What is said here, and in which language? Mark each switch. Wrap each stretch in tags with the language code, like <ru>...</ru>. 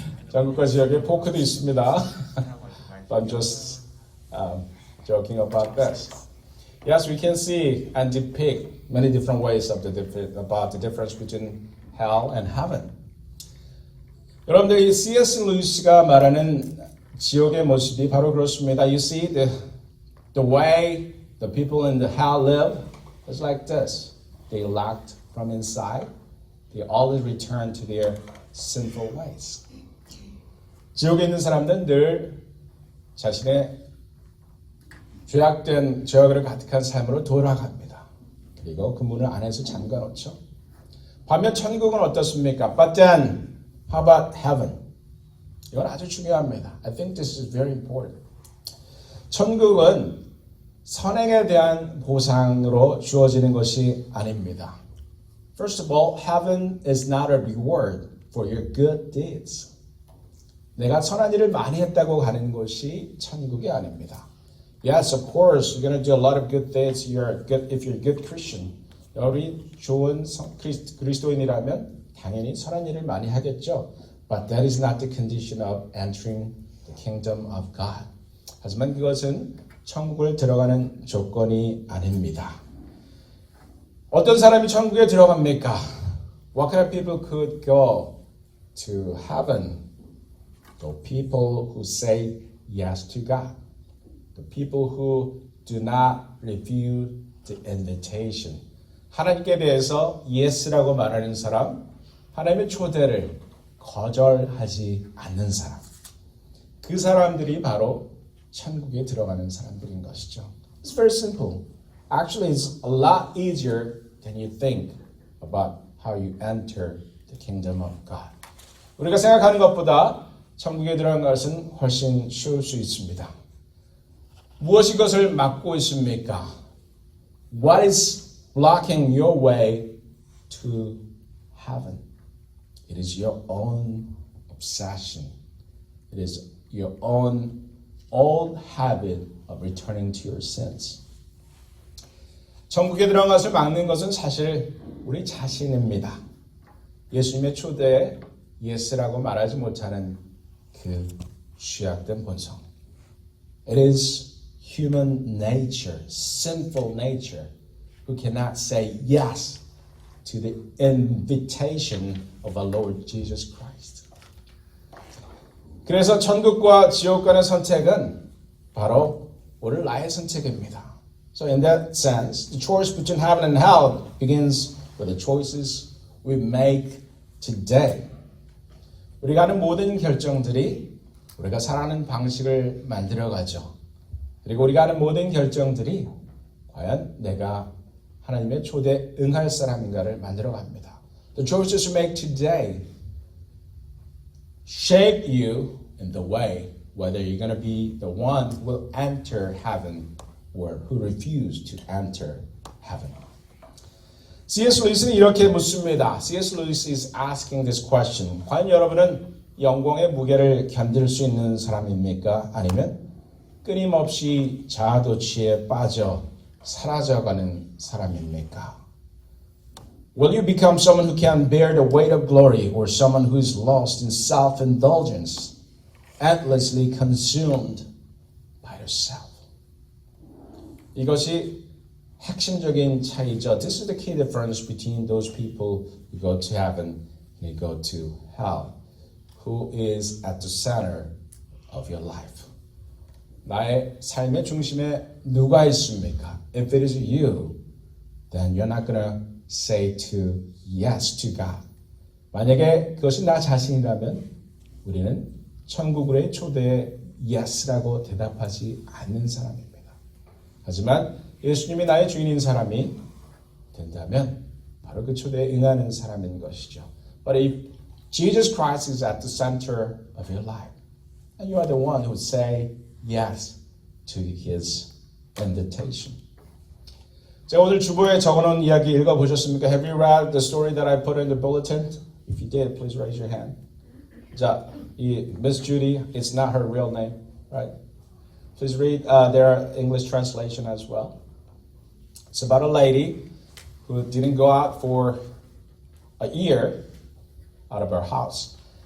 <ko>천국과 지옥에 포크도 있습니다.</ko> <en>I'm just joking about this. Yes, we can see and depict many different ways of about the difference between hell and heaven.</en> <ko>여러분들 이 C.S. 루이스가 말하는 지옥의 모습이 바로 그렇습니다.</ko> <en>You see the way the people in the hell live is like this. They lacked from inside. They always return to their sinful ways.</en> <ko>지옥에 있는 사람들은 늘 자신의 죄악된 죄악으로 가득한 삶으로 돌아갑니다. 그리고 그 문을 안에서 잠가 놓죠. 반면 천국은 어떻습니까?</ko> <en>But then, how about heaven?</en> <ko>이건 아주 중요합니다.</ko> <en>I think this is very important.</en> <ko>천국은 선행에 대한 보상으로 주어지는 것이 아닙니다.</ko> <en>First of all, heaven is not a reward for your good deeds.</en> <ko>내가 선한 일을 많이 했다고 가는 것이 천국이 아닙니다.</ko> <en>Yes, of course, you're going to do a lot of good things if you're a good Christian.</en> <ko>여러분이 좋은 그리스도인이라면 당연히 선한 일을 많이 하겠죠.</ko> <en>But that is not the condition of entering the kingdom of God.</en> <ko>하지만 그것은 천국을 들어가는 조건이 아닙니다. 어떤 사람이 천국에 들어갑니까?</ko> <en>What kind of people could go to heaven? The people who say yes to God. The people who do not refuse the invitation.</en> <ko>하나님께 대해서 yes라고 말하는 사람, 하나님의 초대를 거절하지 않는 사람. 그 사람들이 바로 천국에 들어가는 사람들인 것이죠.</ko> <en>It's very simple. Actually, it's a lot easier than you think about how you enter the kingdom of God.</en> <ko>우리가 생각하는 것보다 천국에 들어가는 것은 훨씬 쉬울 수 있습니다. 무엇이 그것을 막고 있습니까?</ko> <en>What is blocking your way to heaven? It is your own obsession. It is your own old habit of returning to your sins.</en> <ko>천국에 들어간 것을 막는 것은 사실 우리 자신입니다. 예수님의 초대에 예스라고 말하지 못하는 그 취약된 본성.</ko> <en>It is human nature, sinful nature, who cannot say yes to the invitation of our Lord Jesus Christ.</en> <ko>그래서 천국과 지옥 간의 선택은 바로 오늘 나의 선택입니다.</ko> <en>So in that sense, the choice between heaven and hell begins with the choices we make today.</en> <ko>우리가 하는 모든 결정들이 우리가 살아가는 방식을 만들어가죠. 그리고 우리가 하는 모든 결정들이 과연 내가 하나님의 초대에 응할 사람인가를 만들어갑니다.</ko> <en>The choices we make today shape you in the way whether you're going to be the one who will enter heaven or who refuse to enter heaven. C.S.</en> <ko>루이스는 이렇게 묻습니다.</ko> <en>C.S. Lewis is asking this question.</en> <ko>과연 여러분은 영광의 무게를 견딜 수 있는 사람입니까? 아니면 끊임없이 자아도취에 빠져 사라져가는 사람입니까?</ko> <en>Will you become someone who can bear the weight of glory or someone who is lost in self-indulgence, endlessly consumed by yourself?</en> <ko>이것이 핵심적인 차이죠.</ko> <en>This is the key difference between those people who go to heaven and who go to hell. Who is at the center of your life?</en> <ko>나의 삶의 중심에 누가 있습니까?</ko> <en>If it is you, then you're not going to say to yes to God.</en> <ko>만약에 그것이 나 자신이라면 우리는 천국의 초대에 yes라고 대답하지 않는 사람입니다. 하지만 예수님이 나의 주인인 사람이 된다면 바로 그 초대에 응하는 사람인 것이죠.</ko> <en>But if Jesus Christ is at the center of your life, and you are the one who say yes to His invitation.</en> <ko>제가 오늘 주보에 적어놓은 이야기 읽어보셨습니까?</ko> <en>Have you read the story that I put in the bulletin? If you did, please raise your hand. 자, 이 Miss Judy, it's not her real name, right? Please read their English translation as well. It's about a lady who didn't go out for a year out of her house.</en>